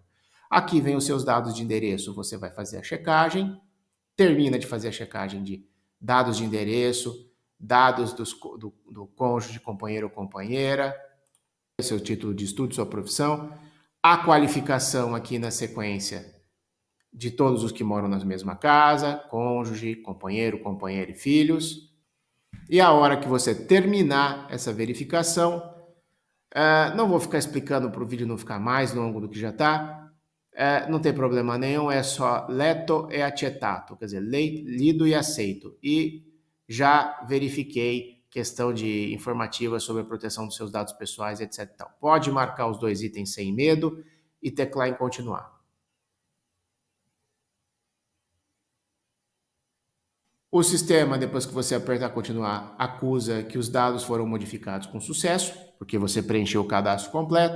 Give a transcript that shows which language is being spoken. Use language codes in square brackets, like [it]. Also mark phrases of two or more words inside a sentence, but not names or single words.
[pt] Aqui vem os seus dados de endereço, você vai fazer a checagem, termina de fazer a checagem de dados de endereço, dados do cônjuge, companheiro ou companheira, seu título de estudo, sua profissão, a qualificação aqui na sequência de todos os que moram na mesma casa, cônjuge, companheiro, companheira e filhos. E a hora que você terminar essa verificação, não vou ficar explicando para o vídeo não ficar mais longo do que já está, não tem problema nenhum, é só [it] letto e accettato, [pt] quer dizer, lido e aceito. E já verifiquei questão de informativa sobre a proteção dos seus dados pessoais, etc. Então, pode marcar os dois itens sem medo e teclar em continuar. O sistema, depois que você apertar continuar, acusa que os dados foram modificados com sucesso, porque você preencheu o cadastro completo.